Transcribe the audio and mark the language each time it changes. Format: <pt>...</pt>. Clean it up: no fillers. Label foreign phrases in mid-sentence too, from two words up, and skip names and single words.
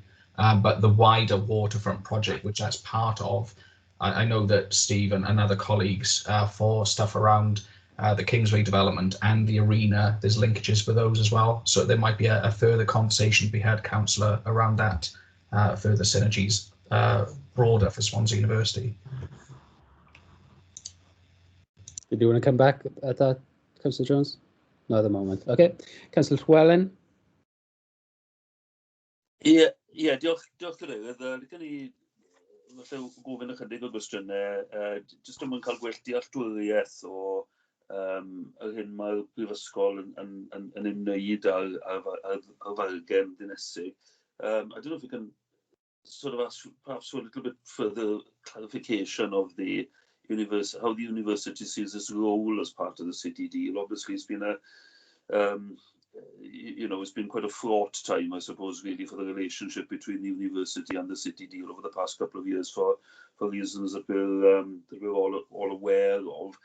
<en>But the wider waterfront project, which that's part of, I know that Steve and other colleagues for stuff around the Kingsway development and the arena, there's linkages for those as well. So there might be a further conversation to be had, Councillor, around that, further synergies. Broader for Swansea University. Did you want to come back at that, Councillor Jones? Not at the moment. Okay. Councillor Llywelyn?</en> <cy>Yeah, diolch Cadeirydd. Gan i falle gofyn ychydig o gwestiynau, jyst am yn cael gwell dealltwriaeth o yr hyn mae'r Brifysgol yn ymwneud â'r fargen ddinesig.</cy> <en>I don't know if you can sort of ask perhaps for a little bit further clarification of the how the university sees its role as part of the city deal. Obviously, it's been it's been quite a fraught time, I suppose, really, for the relationship between the university and the city deal over the past couple of years for reasons that we're all aware of.</en>